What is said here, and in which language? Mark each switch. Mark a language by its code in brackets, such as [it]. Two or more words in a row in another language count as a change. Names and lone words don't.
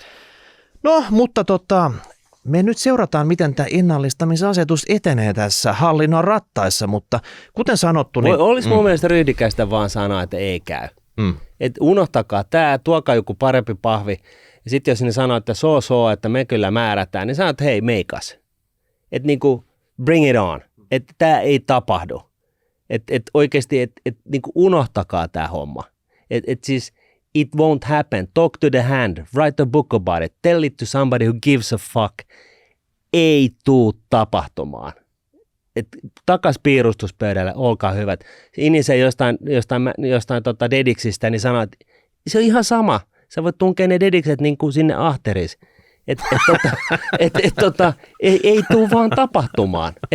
[fi] No, mutta me nyt seurataan, miten tämä ennallistamisasetus etenee tässä hallinnon rattaissa, mutta kuten sanottu, niin olisi mun mielestä ryhdikästä vaan sanoa, että ei käy. Et unohtakaa tämä, tuokaa joku parempi pahvi. Ja sitten jos ne sanoo, että että me kyllä määrätään, niin sanoo, että hei, meikas. Että niinku [en] bring it on. [fi] Että tämä ei tapahdu. Että oikeasti, että niinku unohtakaa tämä homma. Että siis [en] it won't happen. Talk to the hand. Write a book about it. Tell it to somebody who gives a fuck. [fi] Ei tuu tapahtumaan. Takas piirustuspöydälle, olkaa hyvät. Inisen jostain dediksistä, niin sanoo, että se on ihan sama. Sä voit tunkea ne dedikset niin kuin sinne ahteris. Ei tuu vaan tapahtumaan.